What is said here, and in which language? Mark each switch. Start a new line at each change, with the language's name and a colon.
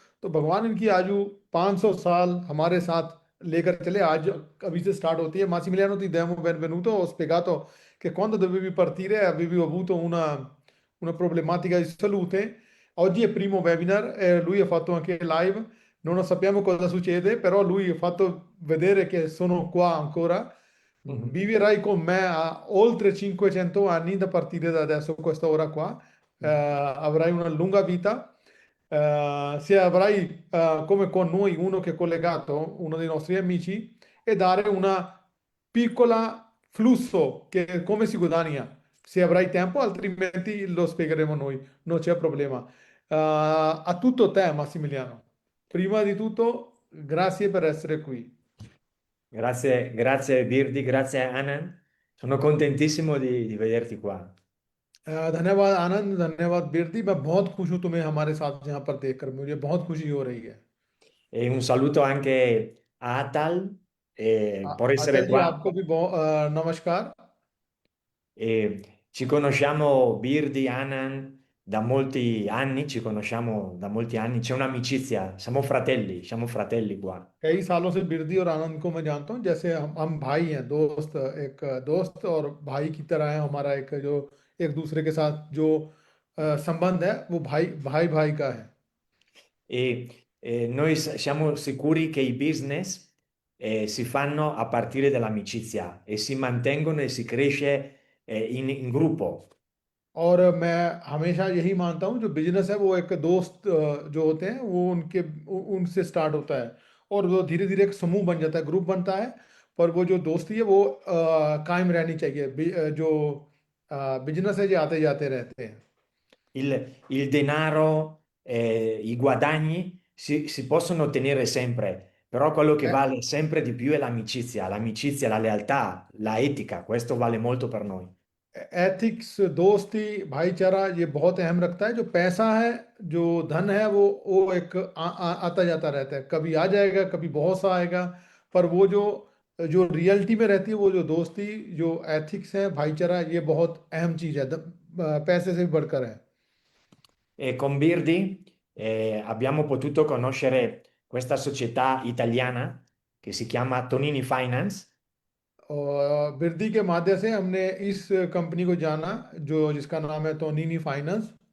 Hindi: तो भगवान इनकी आयु 500 साल हमारे साथ लेकर चले। आज अभी से स्टार्ट होती है
Italian: Massimiliano, ti diamo benvenuto. Ho spiegato che quando dovevi partire avevi avuto una problematica di salute. Oggi è il primo webinar e lui ha fatto anche live. Non sappiamo cosa succede, però lui ha fatto vedere che sono qua ancora. Mhm. Vivrai con me a oltre 500 anni da partire da adesso, questa ora qua. Avrai una lunga vita. Se avrai come con noi uno che è collegato, uno dei nostri amici, e dare una piccola flusso che come si guadagna. Se avrai tempo, altrimenti lo spiegheremo noi, non c'è problema. A tutto te, Massimiliano. Prima di tutto, grazie per essere qui. Grazie, grazie Birdi, grazie Anand. Sono contentissimo di vederti qua.
Hindi: धन्यवाद आनंद, धन्यवाद बिरदी। मैं बहुत खुश हूँ तुम्हें हमारे साथ यहाँ पर देखकर, मुझे बहुत खुशी हो रही है।
Italian: E un saluto anche a Atal por essere
Hindi: अचल जी,
Italian: qua.
Hindi: आपको भी बहुत नमस्कार।
Italian: Ci conosciamo, Birdi, Anand, da molti anni, ci conosciamo da molti anni, c'è un'amicizia, siamo fratelli qua.
Hindi: कई सालों से बिरदी और आनंद को मैं जानता हूँ, जैसे हम भाई हैं, दोस्त, एक दोस्त और भाई की तरह है हमारा, एक जो एक दूसरे के साथ जो संबंध है वो भाई भाई भाई का है।
Italian: Noi siamo sicuri che i business si fanno a partire dall'amicizia e si mantengono e si cresce in gruppo.
Hindi: और मैं हमेशा यही मानता हूँ, जो बिजनेस है वो एक दोस्त जो होते हैं वो उनसे स्टार्ट होता है, और वो धीरे धीरे एक समूह बन जाता है, ग्रुप बनता है। पर वो जो दोस्ती है वो कायम रहनी चाहिए। जो बिजनेस है ये आते जाते रहते हैं।
Italian: Il denaro, i guadagni si possono ottenere sempre, però quello che vale sempre di più è l'amicizia, la lealtà, la etica, questo vale molto per noi.
Hindi: Ethics, दोस्ती, भाईचारा ये बहुत अहम रखता है। जो पैसा है, जो धन है, वो एक आता जाता रहता है, कभी आ जाएगा, कभी बहुत सा आएगा। पर वो जो जो रियलिटी में रहती है, वो जो दोस्ती, जो एथिक्स है, भाईचारा, ये बहुत अहम चीज है, पैसे से भी बढ़कर है।
Italian: E con Birdi abbiamo potuto conoscere questa società italiana che si chiama Tonini Finance.
Hindi: और बिरदी के माध्यम से हमने इस कंपनी को जाना, जो जिसका नाम है तोनिनी फाइनेंस।